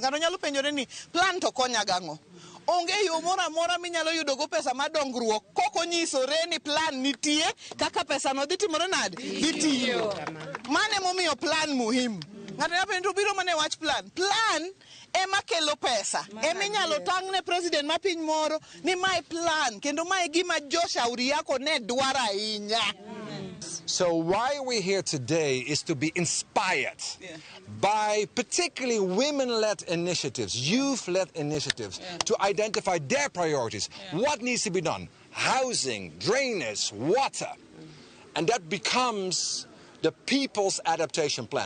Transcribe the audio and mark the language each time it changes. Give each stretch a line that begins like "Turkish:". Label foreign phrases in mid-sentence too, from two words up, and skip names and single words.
Luo (Kenya and Tanzania): Ng'ato nyalo penjore ni plan to konya gang'o? Onge yo moro amora minyalo yudo go pesa ma dongruok koko nyisore ni plan nitie kaka pesa no dhi timore nade? Dhi tiyo. Mane momiyo plan muhimu? Ng'ato nyalo penjo biro mane wach plan. Plan ema kelo pesa. Ema inyalo tang' ne president ma piny moro ni mae plan kendo mae gima jo shauri yako ne dwaro ahinya.
English: So why we're here today is to be inspired by particularly women-led initiatives, youth-led initiatives, to identify their priorities. What needs to be done? Housing, drainage, water. And that becomes the people's adaptation plan.